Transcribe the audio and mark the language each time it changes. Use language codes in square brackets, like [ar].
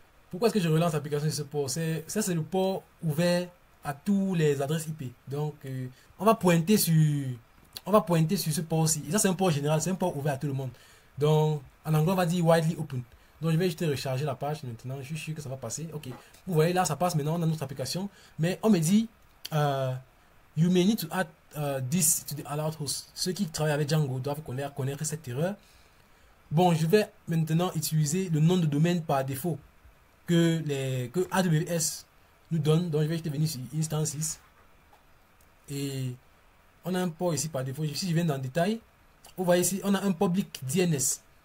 [fr] Pourquoi est-ce que je relance l'application sur ce port? Ça, c'est le port ouvert à tous les adresses IP. Donc, on va pointer sur ce port-ci. Et ça, c'est un port général. C'est un port ouvert à tout le monde. Donc, en anglais, on va dire [en] widely open. [fr] Donc, je vais juste recharger la page maintenant. Je suis sûr que ça va passer. Ok. Vous voyez, là, ça passe maintenant dans notre application. Mais on me dit, [en] you may need to add this to the allowed host. [fr] Ceux qui travaillent avec Django doivent connaître cette erreur. Bon, je vais maintenant utiliser le nom de domaine par défaut que AWS nous donne. Donc, je vais juste venir sur Instances. Et on a un port ici par défaut. Si je viens dans le détail, vous voyez ici, on a un public DNS.